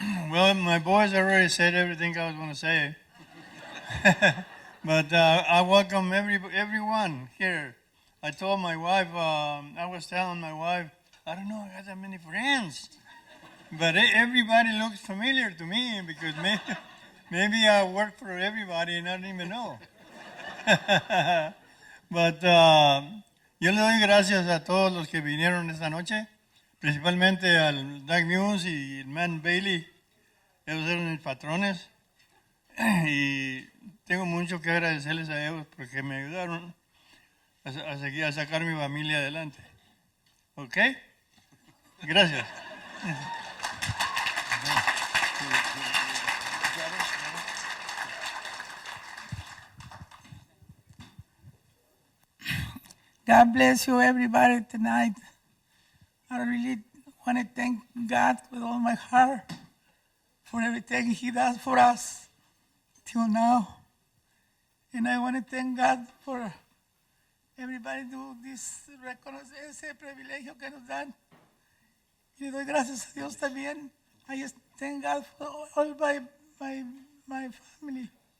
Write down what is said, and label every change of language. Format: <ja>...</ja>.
<en>Well, my boys already said everything I was going to say. But I welcome everyone here. I told my wife, I was telling my wife, I don't know, I got that many friends. But everybody looks familiar to me because maybe I work for everybody and I don't even know.</en> <es>But yo le doy gracias a todos los que vinieron esta noche, principalmente al Doug Muse y el Man Bailey. Ellos eran mis patrones y tengo mucho que agradecerles a ellos porque me ayudaron a sacar mi familia adelante. ¿Ok? Gracias.</es> <en>God bless you, everybody, tonight. I really want to thank God with all my heart for everything He does for us till now. And I want to thank God for everybody do this,</en> <es>reconocer ese privilegio que nos dan. Y le doy gracias a Dios también.</es> <en>I just thank God for all my family.</en>